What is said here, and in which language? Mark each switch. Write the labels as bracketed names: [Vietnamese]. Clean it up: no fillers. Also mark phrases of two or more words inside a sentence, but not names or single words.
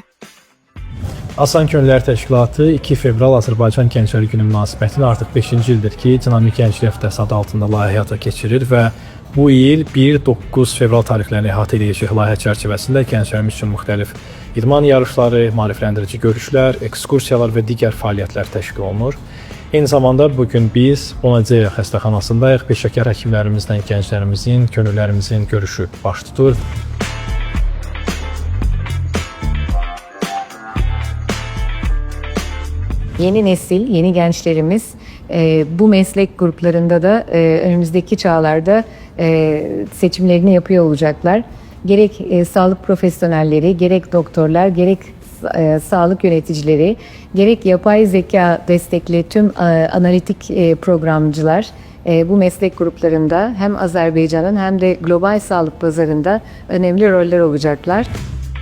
[Azerbaijani] Asan Könülləri Təşkilatı 2 fevral Azərbaycan Gəncləri Günü münasibətilə artıq 5-ci ildir ki, Dinamik Gənclik Həftəsi adı altında layihə həyata keçirir və bu il 1-9 fevral tarixlərini əhatə edəcək layihə çərçivəsində gənclərimiz üçün müxtəlif idman yarışları, maarifləndirici görüşlər, ekskursiyalar və digər fəaliyyətlər təşkil olunur. Eyni zamanda bugün biz Bonadea xəstəxanasındayıq. Peşəkar həkimlərimizlə gənclərimizin, könüllərimizin görüşü baş tutur. [Turkish] Yeni nesil, yeni gençlerimiz bu meslek gruplarında da önümüzdeki çağlarda seçimlerini yapıyor olacaklar. Gerek sağlık profesyonelleri, gerek doktorlar, gerek sağlık yöneticileri, gerek yapay zeka destekli tüm analitik programcılar bu meslek gruplarında hem Azerbaycan'ın hem de global sağlık pazarında önemli roller olacaklar.